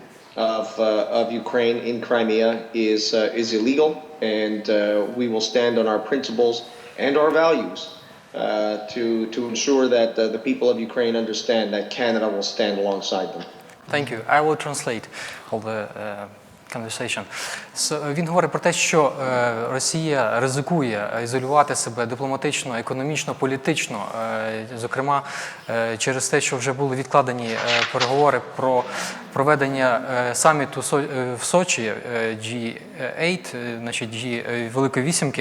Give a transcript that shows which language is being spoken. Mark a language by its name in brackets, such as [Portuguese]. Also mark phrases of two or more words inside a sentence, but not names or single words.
[English] of Ukraine in Crimea is illegal, and we will stand on our principles and our values to ensure that the people of Ukraine understand that Canada will stand alongside them. Thank you. I will translate all the conversation. So, [Ukrainian] він говорить про те, що Росія ризикує ізолювати себе дипломатично, економічно, політично, зокрема через те, що вже були відкладені переговори про проведення саміту в Сочі G8, значить Великої Вісімки.